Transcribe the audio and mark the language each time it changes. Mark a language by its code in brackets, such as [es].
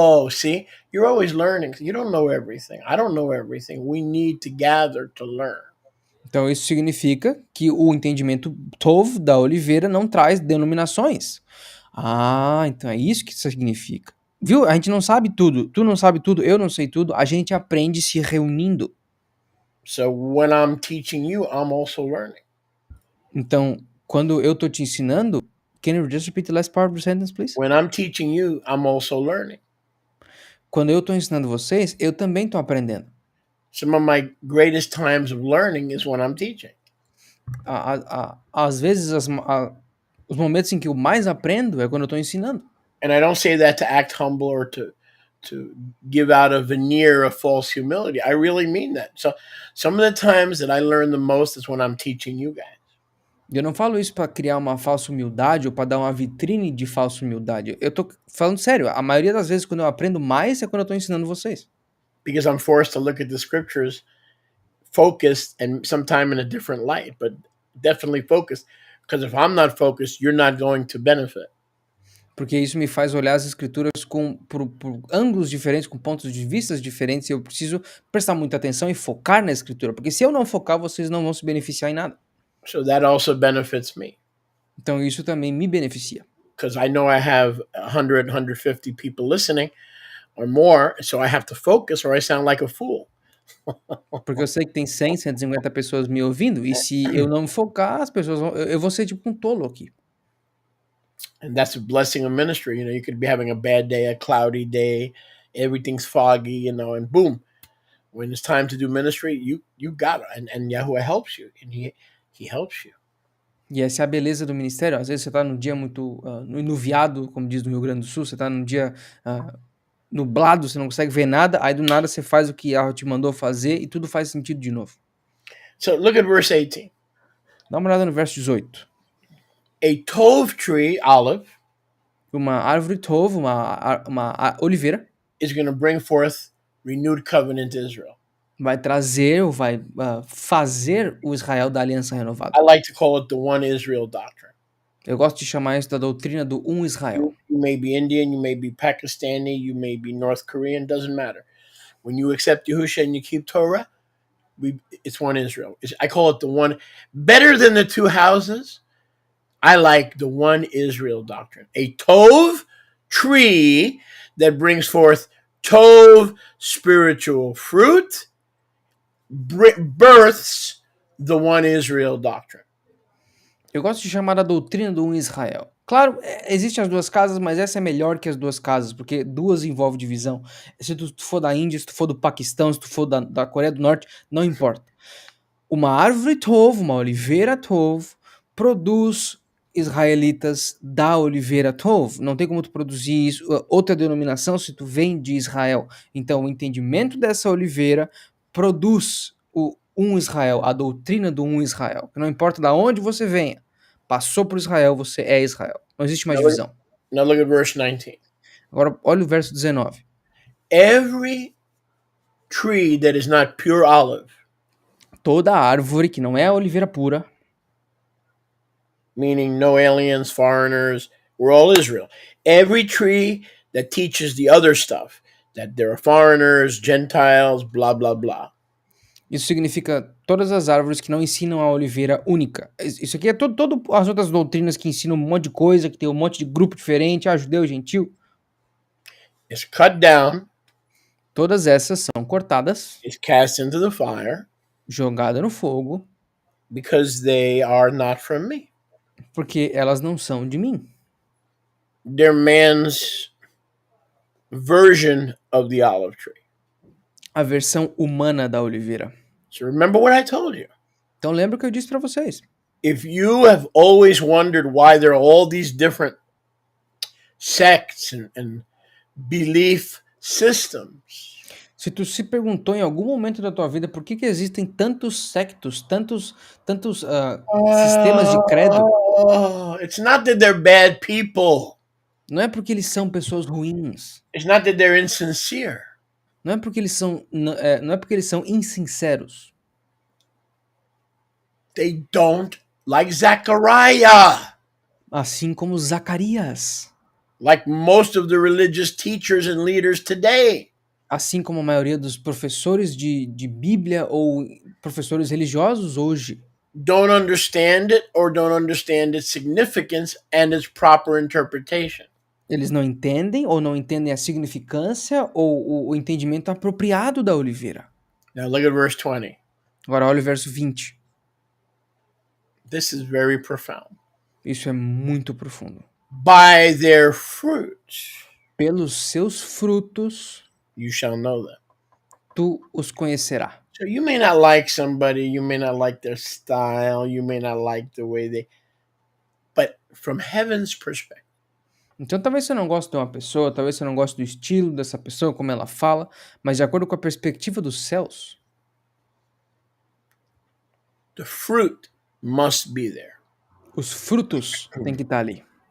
[en] See? You're always learning. You don't know everything. I don't know everything. We need to gather to learn. [pt] Então isso significa que o entendimento tov da oliveira não traz denominações. Então é isso que isso significa. Viu? A gente não sabe tudo. Tu não sabe tudo, eu não sei tudo. A gente aprende se reunindo. [en] So when I'm teaching you, I'm also learning. [pt] Então, quando eu tô te ensinando, [en] can you just repeat the last part of the sentence, please? When I'm teaching you, I'm also learning. [pt] Quando eu tô ensinando vocês, eu também tô aprendendo. [en] Some of my greatest times of learning is when I'm teaching. [pt] Às vezes, os momentos em que eu mais aprendo é quando eu tô ensinando. [en] And I don't say that to act humble or to give out a veneer of false humility. I really mean that. So some of the times that I learn the most is when I'm teaching you guys. [pt] E eu não falo isso para criar uma falsa humildade ou para dar uma vitrine de falsa humildade. Eu tô falando sério, a maioria das vezes quando eu aprendo mais é quando eu tô ensinando vocês. [en] because I'm forced to look at the scriptures focused and sometime in a different light, but definitely focused. Because if I'm not focused, you're not going to benefit. [pt] Porque isso me faz olhar as escrituras por ângulos diferentes, com pontos de vistas diferentes, e eu preciso prestar muita atenção e focar na escritura. Porque se eu não focar, vocês não vão se beneficiar em nada. [en] So that also benefits me [pt] Então isso também me beneficia. [en] because I know I have 100, 150 people listening or more. So I have to focus or I sound like a fool. [pt] Porque eu sei que tem 100, 150 pessoas me ouvindo, e se eu não focar, as pessoas vão, eu vou ser tipo um tolo aqui. [en] And that's a blessing of ministry. You know, you could be having a bad day, a cloudy day, everything's foggy, you know, and boom, when it's time to do ministry, you got it. And Yahuwah helps you, and he helps you. [pt] E essa é a beleza do ministério. Às vezes você tá num dia muito nuviado, como diz no Rio Grande do Sul, você tá num dia nublado, você não consegue ver nada, aí do nada você faz o que a te mandou fazer e tudo faz sentido de novo. [en] So look at verse 18. [pt] Dá uma olhada no verso 18. [en] A tove tree, olive, [pt] Uma árvore tov, uma oliveira, [en] is going to bring forth renewed covenant to Israel. [pt] vai trazer ou vai fazer o Israel da aliança renovada. [en] I like to call it the one Israel doctrine. [pt] Eu gosto de chamar isso da doutrina do Israel. [en] You may be Indian, you may be Pakistani, you may be North Korean, doesn't matter. When you accept Yahushua and you keep Torah, it's one Israel. I call it the one, better than the two houses. I like the one Israel doctrine. A Tov tree that brings forth Tov spiritual fruit births the one Israel doctrine. [pt] Eu gosto de chamar a doutrina do Israel. Claro, existem as duas casas, mas essa é melhor que as duas casas, porque duas envolve divisão. Se tu for da Índia, se tu for do Paquistão, se tu for da Coreia do Norte, não importa. Uma árvore tov, uma oliveira tov, produz israelitas da oliveira tov. Não tem como tu produzir isso, outra denominação se tu vem de Israel. Então, o entendimento dessa oliveira produz o Israel, a doutrina do Israel. Não importa de onde você venha, passou por Israel, você é Israel. Não existe mais divisão. [en] Now look at verse 19. [pt] Agora, olha o verso 19. [en] Every tree that is not pure olive, [pt] Toda árvore que não é a oliveira pura, [en] meaning no aliens, foreigners, we're all Israel. Every tree that teaches the other stuff, that there are foreigners, Gentiles, blah, blah, blah. [pt] isso significa todas as árvores que não ensinam a oliveira única. Isso aqui é todo as outras doutrinas que ensinam um monte de coisa, que tem um monte de grupo diferente, judeu, gentil. [en] Is cut down, [pt] Todas essas são cortadas, [en] is cast into the fire, [pt] jogadas no fogo, [en] because they are not from me. [pt] porque elas não são de mim. [en] They're man's version of the olive tree. [pt] A versão humana da oliveira. [en] So remember what I told you. [pt] Então lembra o que eu disse para vocês. [en] If you have always wondered why there are all these different sects and belief systems, [pt] Se tu se perguntou em algum momento da tua vida por que existem tantos sectos, tantos sistemas de credo, [en] it's not that they're bad people. [pt] não é porque eles são pessoas ruins. [en] It's not that they're insincere. [pt] Não é porque eles são, não é porque eles são insinceros. [en] They don't like Zechariah, [pt] Assim como Zacarias. [en] like most of the religious teachers and leaders today. [pt] Assim como a maioria dos professores de Bíblia ou professores religiosos hoje. [en] Don't understand it or don't understand its significance and its proper interpretation. [pt] Eles não entendem ou não entendem a significância ou o entendimento apropriado da oliveira. [en] Now look at verse 20. [pt] Agora olha o verso 20. [en] This is very profound. [pt] Isso é muito profundo. [en] By their fruits [pt] Pelos seus frutos [en] you shall know them. [pt] tu os conhecerá. [en] So you may not like somebody, you may not like their style, you may not like the way they, but from heaven's perspective, [pt] Então talvez você não goste de uma pessoa, talvez você não goste do estilo dessa pessoa, como ela fala, mas de acordo com a perspectiva dos céus, [en] the fruit must be there. [pt] Os frutos têm que estar ali.